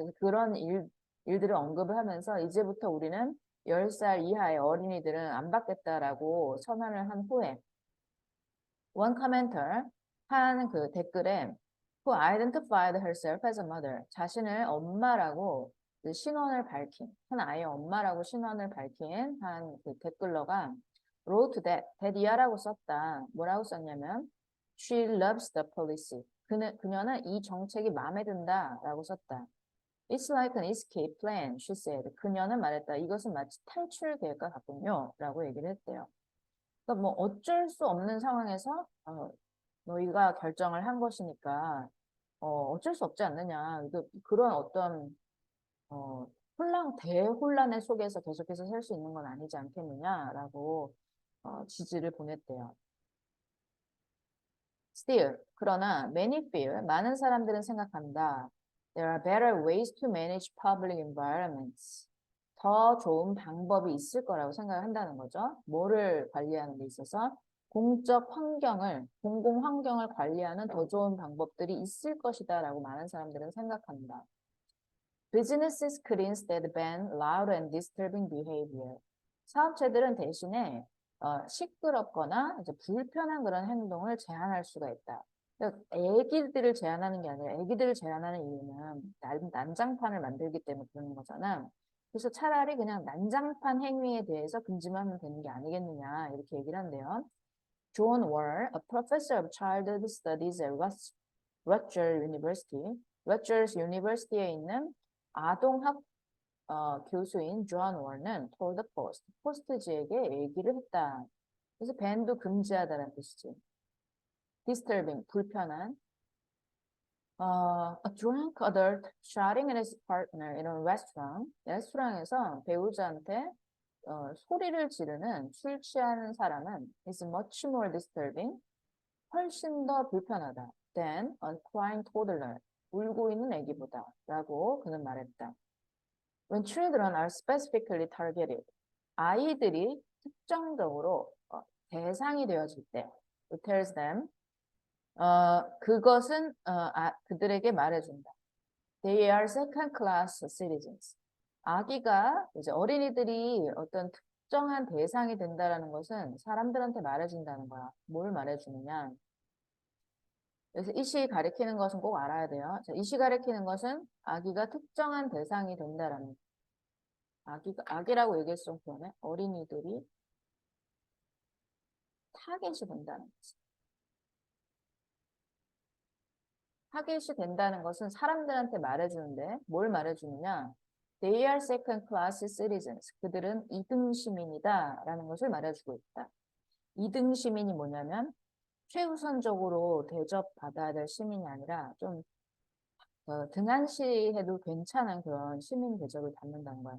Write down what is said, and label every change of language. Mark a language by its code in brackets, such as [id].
[ko] 그래서 그런 일들을 언급을 하면서 이제부터 우리는 10살 이하의 어린이들은 안 받겠다라고 선언을 한 후에 [en] one commenter [ko] 한 그 댓글에 [en] who identified herself as a mother [ko] 자신을 엄마라고 그 신원을 밝힌 한 아이의 엄마라고 신원을 밝힌 한 그 댓글러가 [en] wrote that [ko] 이하라고 썼다. 뭐라고 썼냐면 [en] she loves the policy. [ko] 그녀는 이 정책이 마음에 든다라고 썼다. [en] It's like an escape plan, she said. [ko] 그녀는 말했다. 이것은 마치 탈출 계획과 같군요. 라고 얘기를 했대요. 그러니까 뭐 어쩔 수 없는 상황에서 너희가 결정을 한 것이니까 어쩔 수 없지 않느냐. 그런 어떤 대혼란의 속에서 계속해서 살 수 있는 건 아니지 않겠느냐라고 지지를 보냈대요. [en] Still, [ko] 그러나 [en] many feel, [ko] 많은 사람들은 생각한다. [en] There are better ways to manage public environments. [ko] 더 좋은 방법이 있을 거라고 생각을 한다는 거죠. 뭐를 관리하는 데 있어서 공적 환경을, 공공 환경을 관리하는 더 좋은 방법들이 있을 것이다 라고 많은 사람들은 생각한다. [en] Businesses could instead ban loud and disturbing behavior. [ko] 사업체들은 대신에 시끄럽거나 이제 불편한 그런 행동을 제한할 수가 있다. 그러니까 애기들을 제한하는 게 아니라 애기들을 제한하는 이유는 난장판을 만들기 때문에 그러는 거잖아. 그래서 차라리 그냥 난장판 행위에 대해서 금지만 하면 되는 게 아니겠느냐 이렇게 얘기를 한대요. [en] John Wall, a professor of childhood studies at Rutgers University, Rutgers University에 [ko] 있는 아동학 교수인 존 월은 [en] told the Post, [ko] 포스트지에게 얘기를 했다. 그래서 밴도 금지하다는 뜻이지. Disturbing, 불편한. [en] A drunk adult shouting at his partner in a restaurant. [ko] 레스토랑에서 배우자한테 소리를 지르는 술 취한 사람은 [en] is much more disturbing. [ko] 훨씬 더 불편하다. [en] than a crying toddler. [ko] 울고 있는 애기보다. 라고 그는 말했다. [en] When children are specifically targeted. [ko] 아이들이 특정적으로 대상이 되어질 때. [en] It tells them. [ko] 그것은 그들에게 말해준다. [en] They are second class citizens. [ko] 아기가 이제 어린이들이 어떤 특정한 대상이 된다라는 것은 사람들한테 말해준다는 거야. 뭘 말해주느냐? 그래서 이시 가리키는 것은 꼭 알아야 돼요. 자, 이시 가리키는 것은 아기가 특정한 대상이 된다라는 아기라고 얘기해서 좀 그러네. 어린이들이 타겟이 된다는 거지. 타겟이 된다는 것은 사람들한테 말해주는데 뭘 말해주느냐? [en] They are second class citizens. [ko] 그들은 2등 시민이다 라는 것을 말해주고 있다. 2등 시민이 뭐냐면 최우선적으로 대접받아야 될 시민이 아니라 좀 등한시해도 괜찮은 그런 시민 대접을 받는다는 거야.